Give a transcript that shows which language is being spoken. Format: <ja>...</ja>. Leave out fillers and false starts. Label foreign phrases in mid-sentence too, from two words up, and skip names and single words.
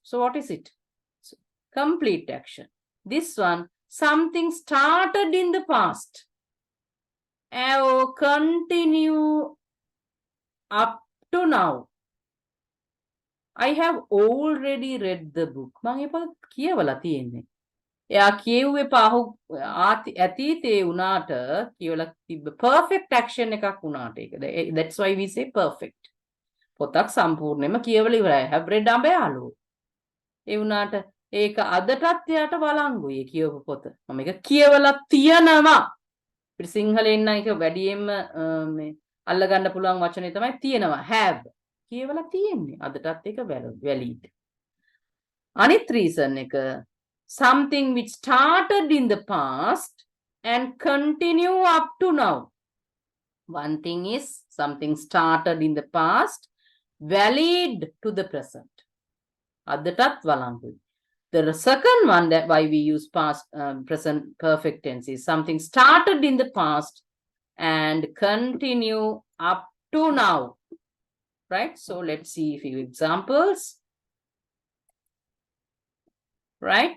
<en>So what is it? So, complete action. This one, something started in the past or continue up to now. I have already read the book.</en> <si>මම ඒක කියවලා තියෙන්නේ. එයා කියුවේ පහු අතීතේ වුණාට කියවලා තිබ්බ</si> <en>perfect action</en> <si>එකක් වුණාට ඒක.</si> <en>That's why we say perfect.</en> <si>පොතක් සම්පූර්ණයෙන්ම කියවලා ඉවරයි.</si> <en>I have read අඹයාලු.</en> <si>ඒ වුණාට ඒක අදටත් එයාට වළංගුයි කියවපු පොත. මම ඒක කියවලා තියනවා. අපිට සිංහලෙන් නම් ඒක වැඩියෙන්ම මේ අල්ලගන්න පුළුවන් වචනේ තමයි තියනවා. have. කියවලා තියෙන්නේ. අදටත් ඒක valid.</si> <en>අනිත් reason එක something which started in the past and continue up to now. One thing is something started in the past, valid to the present.</en> <si>අදටත් වළංගුයි.</si> <en>The second one that why we use past present perfect tense is something started in the past and continue up to now. Right? So let's see a few examples. Right?</en>